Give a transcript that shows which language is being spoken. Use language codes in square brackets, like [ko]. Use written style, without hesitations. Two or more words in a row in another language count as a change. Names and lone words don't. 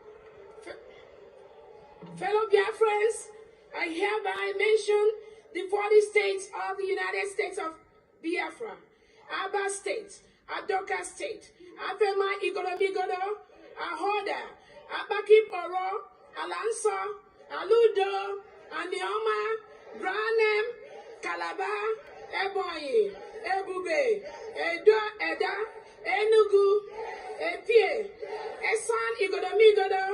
[en] Fellow Biafrans, I hereby mention the 40 states of the United States of Biafra: Aba State, Adoka State, Afema Igoromigodo, Ahoda, Abaki Poro, Alanso, Aludo, Anioma, Branem, Calabar, Ebonyi, Ebube, Eda, Enugu, Epie, Esan Igodomigodo,